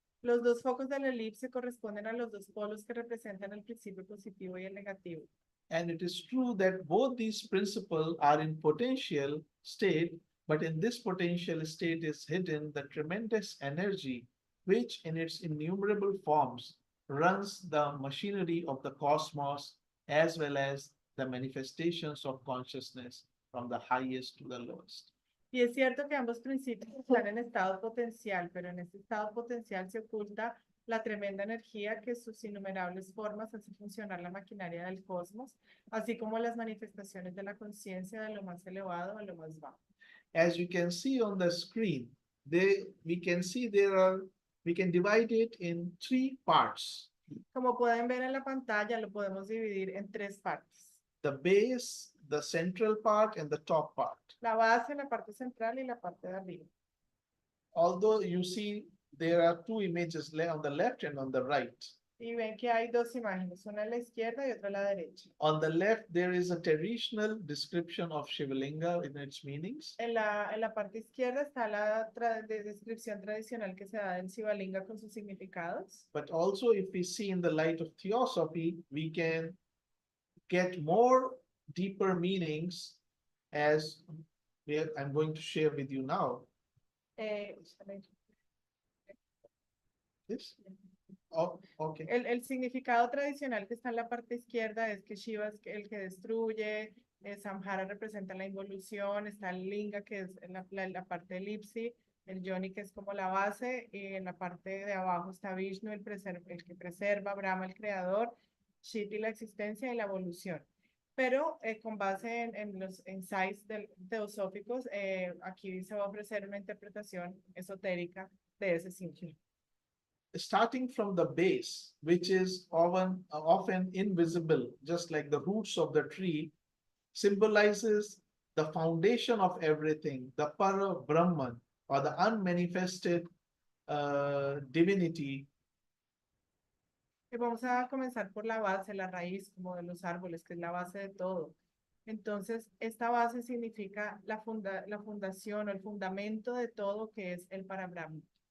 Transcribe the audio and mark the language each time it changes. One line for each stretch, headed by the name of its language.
Spanish: Los dos focos de la elipse corresponden a los dos polos que representan el principio positivo y el negativo.
English: And it is true that both these principles are in potential state, but in this potential state is hidden the tremendous energy which in its innumerable forms runs the machinery of the cosmos as well as the manifestations of consciousness from the highest to the lowest.
Spanish: Y es cierto que ambos principios están en estado potencial, pero en este estado potencial se oculta la tremenda energía que sus innumerables formas hace funcionar la maquinaria del cosmos, así como las manifestaciones de la conciencia de lo más elevado a lo más bajo.
English: As you can see on the screen, we can divide it in three parts.
Spanish: Como pueden ver en la pantalla, lo podemos dividir en tres partes.
English: The base, the central part, and the top part.
Spanish: La base, la parte central y la parte de arriba.
English: Although you see there are two images on the left and on the right.
Spanish: Y ven que hay dos imágenes, una a la izquierda y otra a la derecha.
English: On the left, there is a traditional description of Shivalinga in its meanings.
Spanish: En la parte izquierda está la descripción tradicional que se da del Shivalinga con sus significados.
English: But also, if we see in the light of theosophy, we can get more deeper meanings as I'm going to share with you now. Eh, This? Oh, okay.
Spanish: El significado tradicional que está en la parte izquierda es que Shiva es el que destruye, Samhara representa la involución, está el Linga que es la parte elipse, el Yoni que es como la base, y en la parte de abajo está Vishnu, el que preserva, Brahma el creador, Shiti la existencia y la evolución. Pero con base en los insights teosóficos, aquí se va a ofrecer una interpretación esotérica de ese símbolo.
English: Starting from the base, which is often invisible, just like the roots of the tree, symbolizes the foundation of everything, the Para Brahman, or the unmanifested divinity.
Spanish: Y vamos a comenzar por la base, la raíz, como de los árboles, que es la base de todo. Entonces, esta base significa la fundación o el fundamento de todo que es el Parabrahma.